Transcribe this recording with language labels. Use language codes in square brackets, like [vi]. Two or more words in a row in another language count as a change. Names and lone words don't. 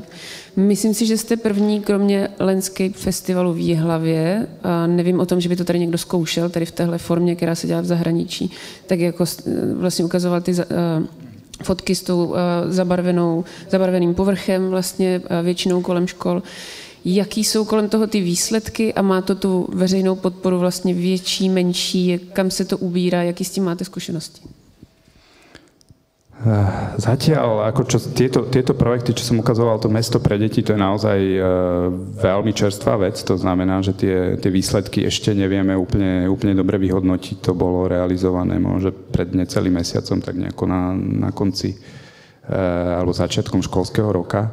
[cs] Myslím si, že jste první, kromě Landscape festivalu v Jihlavě, a nevím o tom, že by to tady někdo zkoušel, tady v téhle formě, která se dělá v zahraničí, tak jako vlastně ukazoval ty fotky s tou zabarveným povrchem, vlastně většinou kolem škol. Jaký jsou kolem toho ty výsledky, a má to tu veřejnou podporu vlastně větší, menší, kam se to ubírá, jaký s tím máte zkušenosti? [sk] Zatiaľ, tieto projekty, čo som ukazoval, to mesto pre deti, to je naozaj veľmi čerstvá vec. To znamená, že tie výsledky ešte nevieme úplne dobre vyhodnotiť. To bolo realizované možno pred necelým mesiacom, tak nejako na konci alebo začiatkom školského roka.